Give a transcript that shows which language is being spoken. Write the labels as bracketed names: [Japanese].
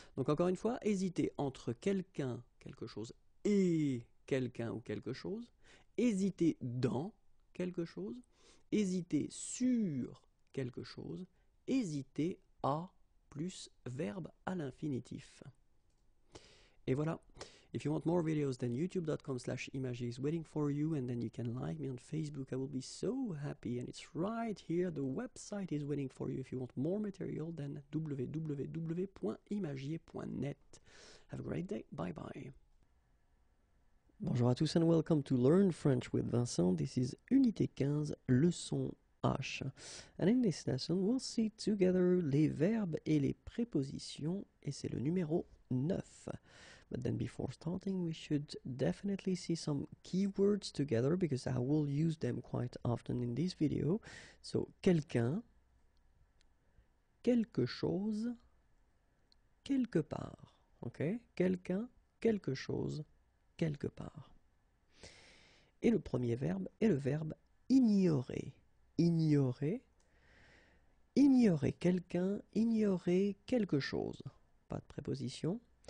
[French] Donc encore une fois, hésiter entre quelqu'un, quelque chose, et quelqu'un ou quelque chose, hésiter dans quelque chose, hésiter sur quelque chose, hésiter à plus verbe à l'infinitif. Et voilà. [English] If you want more videos, then youtube.com/images is waiting for you, and then you can like me on Facebook. I will be so happy, and it's right here. The website is waiting for you. If you want more material, then www.imagier.net. Have a great day. Bye bye. [French] Bonjour à tous [English] and welcome to Learn French with Vincent. This is Unité 15, leçon H. And in this lesson, we'll see together [French] les verbes et les prépositions, et c'est le numéro 9. [English] But then before starting, we should definitely see some keywords together because I will use them quite often in this video. [French] So, quelqu'un, quelque chose, quelque part. Okay? Quelqu'un, quelque chose, quelque part. Et le premier verbe est le verbe ignorer. Ignorer, ignorer quelqu'un, ignorer quelque chose. Pas de préposition.